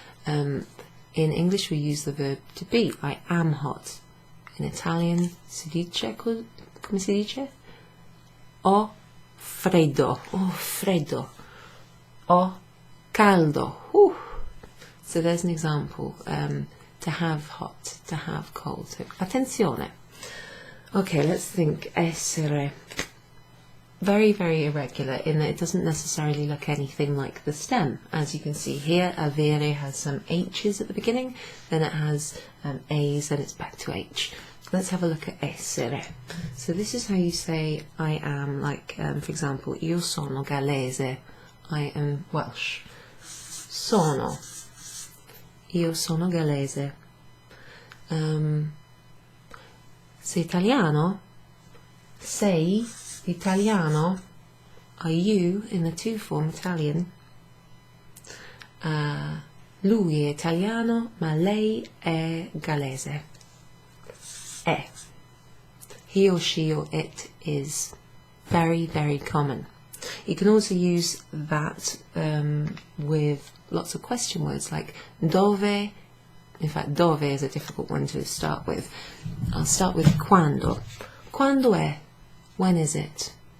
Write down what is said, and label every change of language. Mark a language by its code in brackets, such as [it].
[en] In English, we use the verb to be. I am hot. In Italian, [it] si dice, come si dice? Ho freddo. Oh, freddo. Ho caldo. [en] So there's an example. To have hot, to have cold. So, attenzione. Okay, let's think. Essere. Very, very irregular in that it doesn't necessarily look anything like the stem. As you can see here, avere has some H's at the beginning, then it has A's, then it's back to H. Let's have a look at essere. So this is how you say I am, like, for example, [it] io sono gallese, [en] I am Welsh. [it] Sono. Io sono gallese. Sei italiano? sei italiano? [en] Are you in the to form Italian? [it] Lui è italiano, ma lei è gallese. È. [en] He or she or it is very, very common. You can also use that with lots of question words like dove. In fact, dove is a difficult one to start with. I'll start with quando. [it] Quando è? [en] When is it?